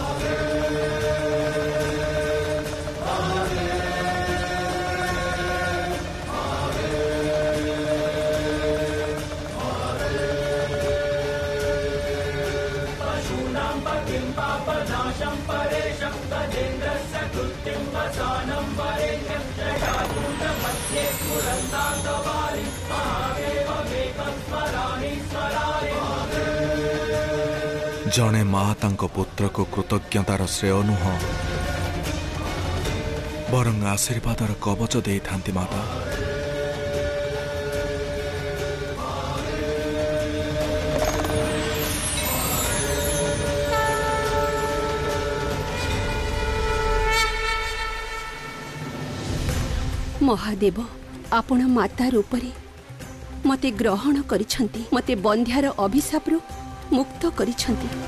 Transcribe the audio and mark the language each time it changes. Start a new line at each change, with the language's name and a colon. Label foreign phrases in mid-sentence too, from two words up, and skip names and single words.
Sanskrit: पशूनां पतिं पापनाशं परेशं गजेन्द्रस्य कृत्तिं वसानं वरेण्यं जटाजूटमध्ये सुरन्दाङ्गवारि महादेवमेकं स्मरामि स्मरारे।
Odia: ଜଣେ ମାଁ ତାଙ୍କୋ ପୁତ୍ର କୋ କୃତଜ୍ଞତାର ଶ୍ରେୟ ନୁହ ବରଂ ଆଶୀର୍ବାଦର କବଚ ଦେ ଥାନ୍ତି ମାତା। ମହାଦେବ ଆପଣ ମାତା ରୂପରେ ମତେ ଗ୍ରହଣ କରିଛନ୍ତି, ମତେ ବନ୍ଧ୍ୟାର ଅଭିଶାପରୁ ମୁକ୍ତ କରିଛନ୍ତି।